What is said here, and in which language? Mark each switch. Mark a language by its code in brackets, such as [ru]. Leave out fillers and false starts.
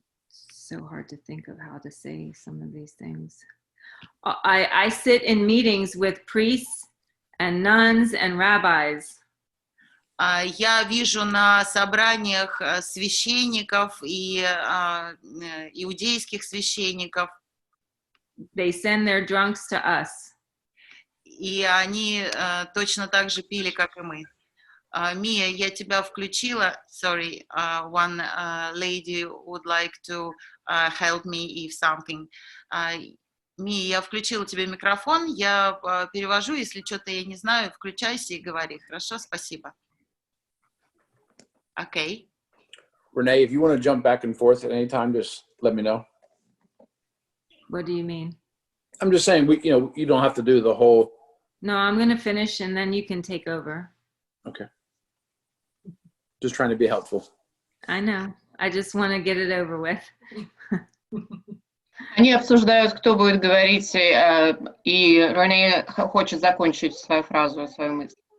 [en] So hard to think of how to say some of these things. I sit in meetings with priests and nuns and rabbis. [ru] Я вижу на собраниях священников и иудейских священников. [en] They send their drunks to us. [ru] И они точно так же пили, как и мы. Mia, я тебя включила. [en] Sorry, one lady would like to help me if something. [ru] Mia, я включила тебе микрофон, я перевожу, если что-то я не знаю, включайся и говори. Хорошо, спасибо. [en] Okay. Renee, if you want to jump back and forth at any time, just let me know. What do you mean? I'm just saying, you don't have to do the whole. No, I'm going to finish and then you can take over. Okay. Just trying to be helpful. I know. I just want to get it over with. [ru] Они обсуждают, кто будет говорить, и Рене хочет закончить свою фразу, свою мысль.